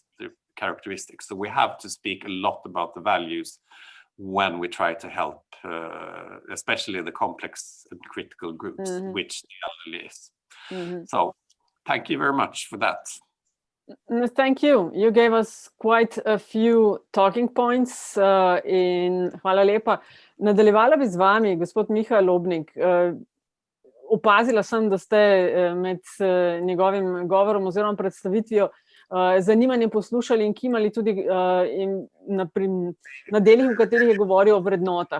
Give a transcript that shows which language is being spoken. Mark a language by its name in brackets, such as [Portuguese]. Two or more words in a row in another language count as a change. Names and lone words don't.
[English] So we have to speak a lot about the values when we try to help, especially the complex and critical groups, which the elderly is. So thank you very much for that. Thank you. You gave us quite a few talking points. [Slovenian] Hvala lepa. Nadaljevala bi z vami, gospod Miha Lobnik. Opazila sem, da ste med njegovim govorom oziroma predstavitvijo zanimanje poslušali in kimali tudi na delih, v katerih je govoril o vrednotah.